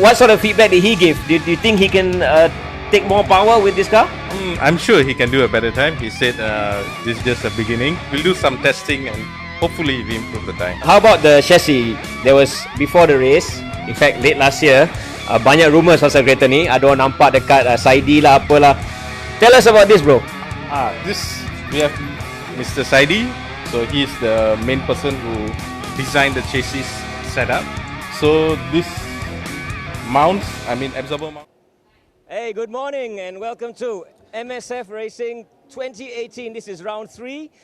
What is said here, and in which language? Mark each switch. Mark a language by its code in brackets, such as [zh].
[en] What sort of feedback did he give? Do you think he can take more power with this car? I'm sure he can do a better time. He said this is just a beginning. We'll do some testing and hopefully we improve the time. How about the chassis? There was before the race, in fact late last year, [ms] banyak rumours pasal kereta ni. Ada orang nampak dekat Saidi lah apalah. [en] Tell us about this, bro. This we have Mr. Saidi. So he's the main person who designed the chassis setup. So this mounts, absorber mount. Hey, good morning and welcome to MSF Racing 2018. This is round 3.